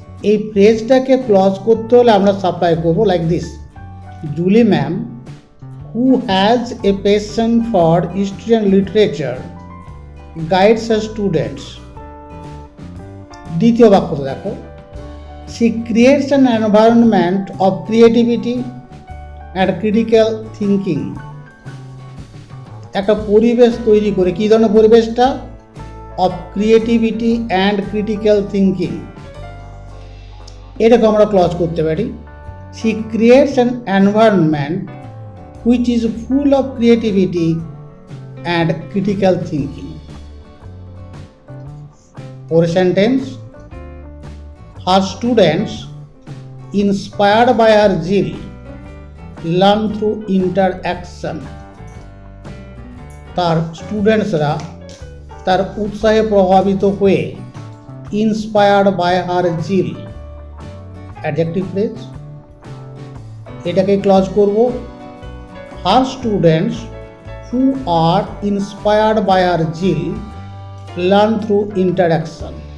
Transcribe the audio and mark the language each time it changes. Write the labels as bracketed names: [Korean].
[Bangla] এই ফ্রেজটাকে ক্লজ করতে হলে আমরা সাপ্লাই করবো [English] Like this: Julie ma'am who has a passion for history and literature guides her students. [Bangla] দ্বিতীয় বাক্যটা দেখো: [English] She creates an environment of creativity and critical thinking. [Bangla] একটা পরিবেশ তৈরি করে, কী ধরনের পরিবেশটা? [English] of creativity and critical thinking। [Bangla] এটাকে আমরা ক্লজ করতে পারি: [English] she creates an environment which is full of creativity and critical thinking। [Bangla] পরের sentence: [English] her students, inspired by her zeal, learn through interaction। [Bangla] তার স্টুডেন্টসরা তার উৎসাহে প্রভাবিত হয়ে, [English] inspired by her zeal, [Bangla] adjective phrase. এটাকে ক্লজ করব: [English] Her students who are inspired by her zeal learn through interaction.